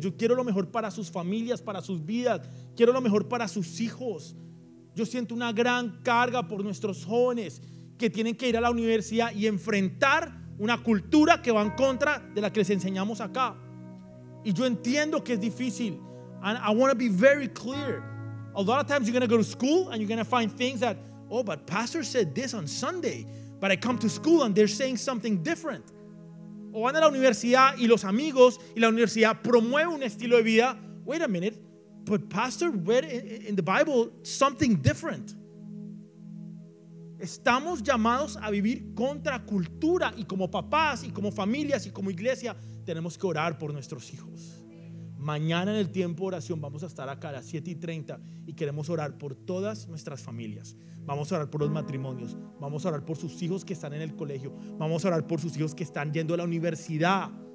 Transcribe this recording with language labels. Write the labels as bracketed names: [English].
[Spanish] Yo quiero lo mejor para sus familias, para sus vidas. Quiero lo mejor para sus hijos. Yo siento una gran carga por nuestros jóvenes que tienen que ir a la universidad y enfrentar una cultura que va en contra de la que les enseñamos acá. Y yo entiendo que es difícil. [English] And I want to be very clear. A lot of times you're going to go to school and you're going to find things that, oh, but pastor said this on Sunday, but I come to school and they're saying something different. [Spanish] O van a la universidad y los amigos y la universidad promueven un estilo de vida. [English] Wait a minute, but pastor read in the Bible something different. [Spanish] Estamos llamados a vivir contra cultura y como papás y como familias y como iglesia tenemos que orar por nuestros hijos. Mañana en el tiempo de oración vamos a estar acá a las 7:30 y queremos orar por todas nuestras familias. Vamos a orar por los matrimonios, vamos a orar por sus hijos que están en el colegio, vamos a orar por sus hijos que están yendo a la universidad.